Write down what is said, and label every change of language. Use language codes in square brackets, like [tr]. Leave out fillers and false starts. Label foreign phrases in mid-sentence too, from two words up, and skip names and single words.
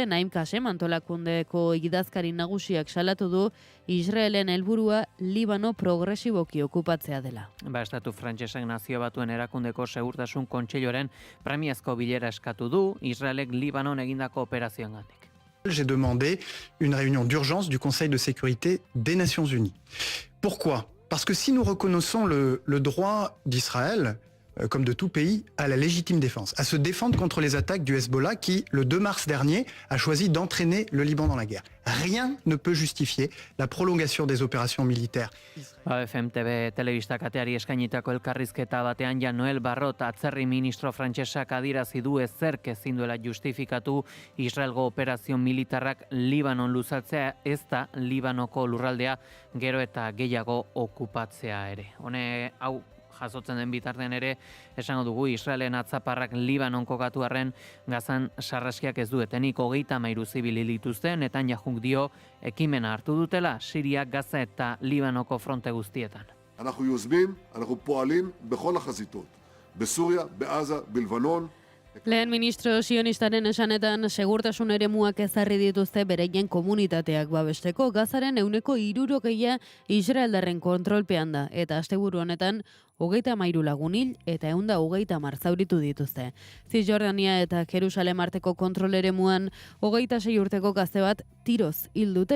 [eu] Naim Kasem antolakundeko idazkari nagusiak salatu du Israelen helburua Libano progresiboki okupatzea dela. Estatu frantsesak Nazio Batuen erakundeko segurtasun kontseiluaren premiazko bilera eskatu du Israelek Libanon egindako operazioengatik. [fr] J'ai demandé une réunion d'urgence du Conseil de sécurité des Nations Unies. Pourquoi ? Parce que si nous reconnaissons le droit d'Israël comme de tout pays, à la légitime défense, à se défendre contre les attaques du Hezbollah qui, le 2 mars dernier, a choisi d'entraîner le Liban dans la guerre. Rien ne peut justifier la prolongation des opérations militaires. [eu] FMTV telebista kateari eskainitako elkarrizketa batean Noel Barrot atzerri ministro frantsesak adierazi du ezerk ezin duela justifikatu Israelgo operazio militarrak Libanon luzatzea, ez da Libanoko lurraldea gero eta gehiago okupatzea ere. Hau jasotzen den bitartean ere, esango dugu Israelen atzaparrak Libanon kokatu arren Gazan sarraskiak ez duetenik 33 zibil hil dituzte, Netanyahuk dio ekimena hartu dutela Siria, Gaza eta Libanoko fronte guztietan. [he] אנחנו יוזמים, אנחנו פועלים בכל החזיתות, בסוריה, בעזה, בלבנון. [eu] Lehen ministro sionistaren esanetan segurtasun eremuak ezarri dituzte bereien komunitateak babesteko. Gazaren 60% Israeldarren kontrolpean da eta asteburu honetan 33 lagun hil eta 130 zauritu dituzte. Cisjordania eta Jerusalem arteko kontrol eremuan 26 urteko gazte bat tiroz hil dute.